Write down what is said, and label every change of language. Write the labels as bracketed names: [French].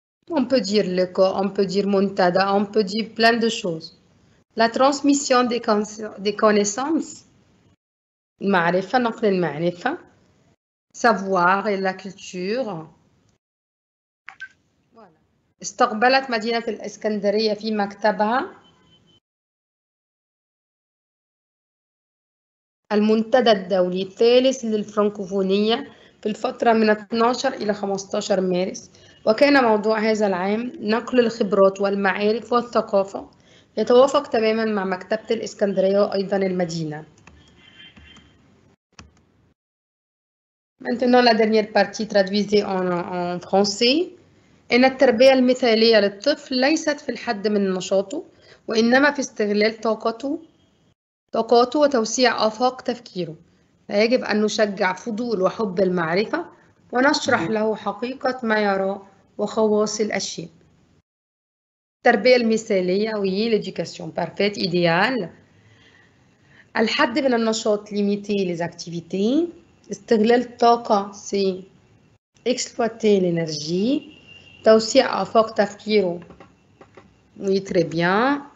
[French] On peut dire le corps, on peut dire muntada, on peut dire plein de choses. La transmission des connaissances, [Arabic] المعرفة نقل المعرفة, [French] savoir et la culture. Voilà. [Arabic] استقبلت مدينة الإسكندرية في مكتبها المنتدى الدولي الثالث للفرنكوفونية في الفترة من 12 إلى 15 مارس، وكان موضوع هذا العام نقل الخبرات والمعارف والثقافة، يتوافق تماما مع مكتبة الإسكندرية وأيضا المدينة. [French] Maintenant la dernière partie traduisée en français. [Arabic] إن التربية المثالية للطفل ليست في الحد من نشاطه، وإنما في استغلال طاقته وتوسيع آفاق تفكيره. فيجب أن نشجع فضول وحب المعرفة ونشرح له حقيقة ما يرى وخواص الأشياء. التربية المثالية [French] oui l'éducation parfaite idéale. [Arabic] الحد من النشاط [French] limiter les activités. [Arabic] استغلال الطاقة [French] c'est exploiter l'énergie. [Arabic] توسيع آفاق تفكيره [French] oui très bien.